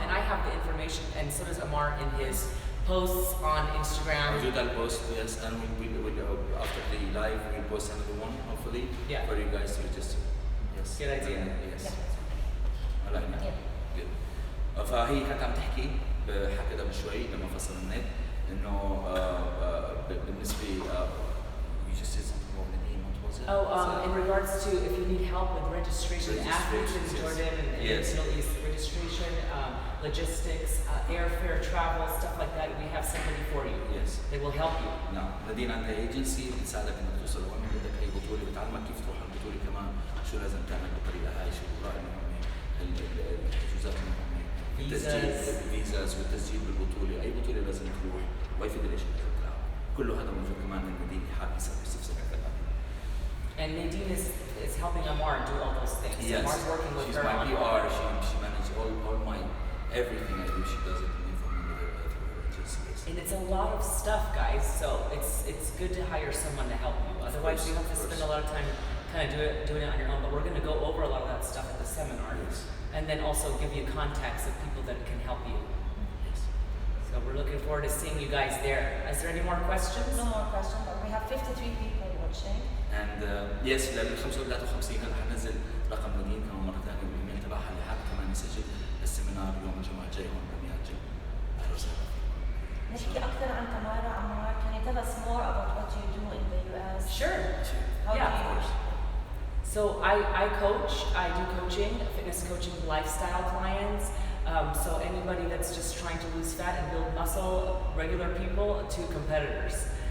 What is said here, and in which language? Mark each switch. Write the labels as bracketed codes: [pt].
[en] And I have the information, and so does Ammar in his posts on Instagram. I'll do that post, yes, and after the live we'll post another one hopefully for you guys to register. Yes. Good idea. Yes. I like that. Good. [ar] فهي كانت عم تحكي حكى قبل شوي لما فصل النت انه بالنسبه [en] you just said something about Nadine, what was it? In regards to if you need help with registration, athletes in Jordan and Middle East, registration, logistics, airfare, travel, stuff like that, we have somebody for you. Yes. They will help you. [ar] نعم. نادين عندها ايجنسي بتساعدك انك توصل وين بدك اي بطوله، بتعلمك كيف تروح البطوله كمان، شو لازم تعمل بالطريقه هاي، شو الاوراق المهمه، الحجوزات المهمه، الفيزاز والتسجيل بالبطوله، اي بطوله لازم تروح، واي فيدريشن لازم تلعب، كله هذا موجود كمان من نادين حابب يسوي استفسار على [en] And Nadine is helping Ammar do all those things. Yes. Ammar's working with She's her my on PR. She manages all my everything I do. She does it for me with her agency. And it's a lot of stuff, guys. So it's good to hire someone to help you. Otherwise, you have to spend a lot of time kind of doing it on your own. But we're going to go over a lot of that stuff at the seminar, and then also give you contacts of people that can help you. So we're looking forward to seeing you guys there. Is there any more questions? No more questions, but we have 53 people watching. And yes, [ar] لل 53 هلا حنزل رقم نادين كمان مرة ثانية والايميل تبعها اللي حابب كمان يسجل السيمينار يوم الجمعة الجاي هون بأميال جيم. أهلا وسهلا. نحكي أكثر عن تمارا. [en] عمار, can you tell us more about what you do in the US? Sure. How Yeah. do you? So I coach. I do coaching, fitness coaching, lifestyle clients. So anybody that's just trying to lose fat and build muscle, regular people to competitors.